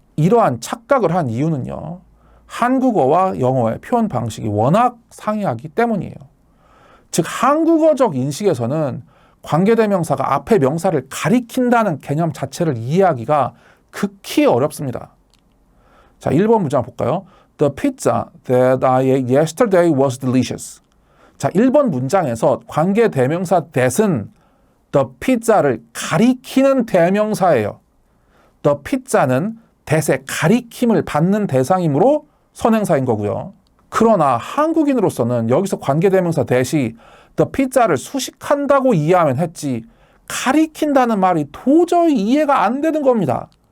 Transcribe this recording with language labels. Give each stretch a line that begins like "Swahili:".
Korean: 이러한 착각을 한 이유는요. 한국어와 영어의 표현 방식이 워낙 상이하기 때문이에요. 즉 한국어적 인식에서는 관계대명사가 앞에 명사를 가리킨다는 개념 자체를 이해하기가 극히 어렵습니다. 자, 1번 문장 볼까요?
English: The pizza that I ate yesterday was delicious.
Korean: 자, 1번 문장에서 관계대명사 that은 the pizza를 가리키는 대명사예요. the pizza는 that의 가리킴을 받는 대상이므로 선행사인 거고요. 그러나 한국인으로서는 여기서 관계대명사 that이 the pizza를 수식한다고 이해하면 했지 가리킨다는 말이 도저히 이해가 안 되는 겁니다.